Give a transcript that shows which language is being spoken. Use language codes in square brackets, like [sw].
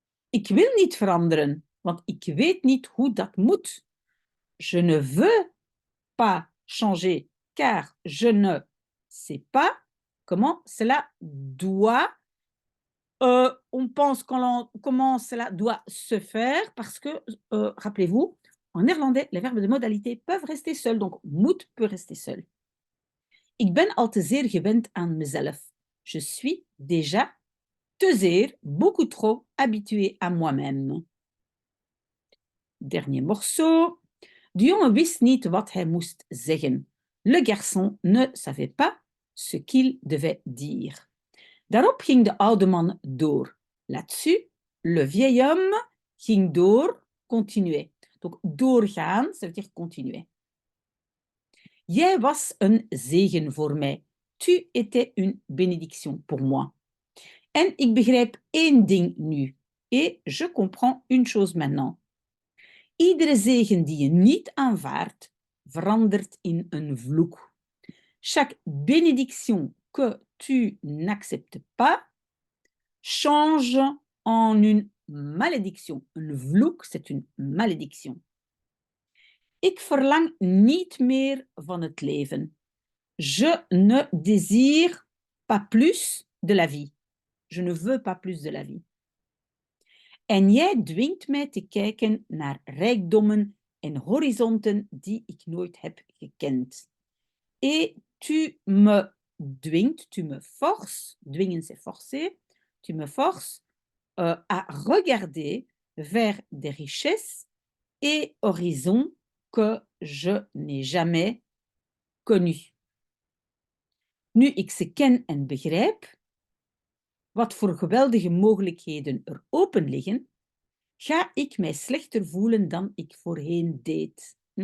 [nl] Ik wil niet veranderen, want ik weet niet hoe dat moet. [fr] Je ne veux pas changer, car je ne sais pas comment cela doit. On pense comment cela doit se faire, parce que, rappelez-vous, en néerlandais, les verbes de modalité peuvent rester seuls, donc moet peut rester seul. [nl] Ik ben al te zeer gewend aan mezelf. [fr] Je suis déjà [nl] te zeer, [fr] beaucoup trop habitué à moi-même. Dernier morceau. [nl] De jongen wist niet wat hij moest zeggen. [fr] Le garçon ne savait pas ce qu'il devait dire. [nl] Daarop ging de oude man door. [fr] Là-dessus, le vieil homme [nl] ging door, [fr] continuer. Donc, doorgaan, ça veut dire continuer. [nl] Jij was een zegen voor mij. [fr] Tu étais une bénédiction pour moi. [nl] En ik begrijp één ding nu. [fr] Et je comprends une chose maintenant. [nl] Iedere zegen die je niet aanvaardt, verandert in een vloek. [fr] Chaque bénédiction que tu n'acceptes pas change en une malédiction. [nl] Een vloek, [fr] c'est une malédiction. [nl] Ik verlang niet meer van het leven. [fr] Je ne désire pas plus de la vie. Je ne veux pas plus de la vie. [nl] En jij dwingt mij te kijken naar rijkdommen en horizonten die ik nooit heb gekend. [fr] Et tu me [nl] dwingt, [fr] tu me forces, dwingen c'est forcer, tu me forces à regarder vers des richesses et horizons que je n'ai jamais connus. [nl] Nu ik ze ken en begrijp, wat voor geweldige mogelijkheden er open liggen, ga ik mij slechter voelen dan ik voorheen deed.